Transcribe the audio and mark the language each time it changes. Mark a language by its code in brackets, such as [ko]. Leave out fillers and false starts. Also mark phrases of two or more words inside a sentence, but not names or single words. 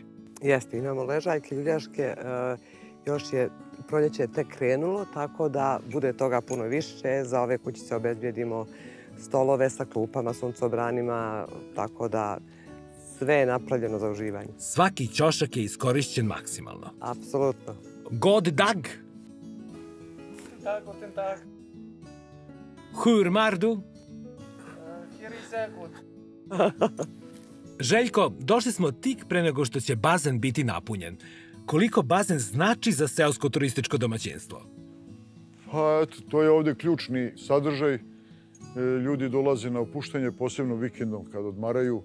[sr] Jeste, imamo ležaljke, ljuljaške. Još je proljeće tek krenulo, tako da bude toga puno više. Za ove kućice obezbijedimo stolove sa klupama, suncobranima, tako da sve je napravljeno za uživanje. Svaki ćošak je iskorišćen maksimalno. Apsolutno. [sv] God dag! [de] Guten Tag. [sv] Hur mar du? [de] Hier ist sehr gut. [sr] Željko, došli smo tik pre nego što će bazen biti napunjen. Koliko bazen znači za seosko turističko domaćinstvo? Pa eto, to je ovdje ključni sadržaj. Ljudi dolaze na opuštanje, posebno vikendom kad odmaraju.